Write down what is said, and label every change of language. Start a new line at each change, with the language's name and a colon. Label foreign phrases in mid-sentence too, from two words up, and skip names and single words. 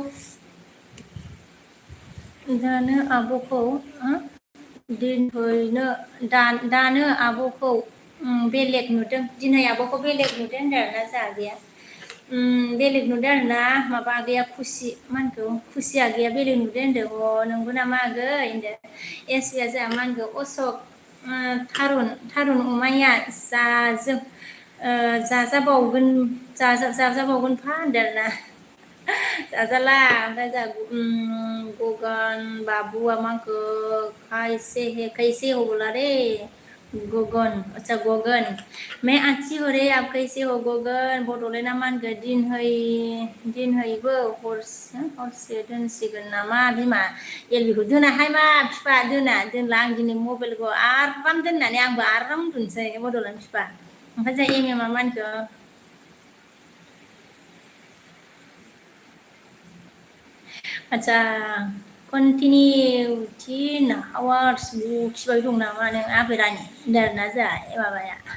Bodo: दानो आब'खौ दानो आब'खौ बेलेग नुदों दिनै आब'खौ बेलेग नुदों होनदों आरोना जोंहा आगैया बेलेग नुदों आरोना माबा आगैया मा होनखो खुसि आगैया बेलेग नुदों होनदों नंगौ नामा आगै होनदो एसबिया जोंहा मा होनखो असक थारुन अमाया जाजाबावगोन फा होनदों आरोना जाजाला ओमफ्राय जोंहा गगन बाबुआ मा होनखो
Hindi: कैसे हो बोला रे गगन अच्छा गगन मैं अच्छी हो रे आप कैसे हो गगन बड'लेण्डआ मा
Bodo: होनखो दिनहैबो हरसे दोनसिगोन नामा बिमा एलबिखौ दोनाहाय मा बिफा दोनला आं दिनै मबाइलखौ आराम दोननानै आंबो आराम उन्दुनोसै बड'लेण्ड बिफा ओमफ्राय जोंहा एमएमआ मा होनखो आदसा
English: continuity awards
Bodo: खिबाय दं नामा नों आबैरानि होनदों आरोना जोंहा माबाया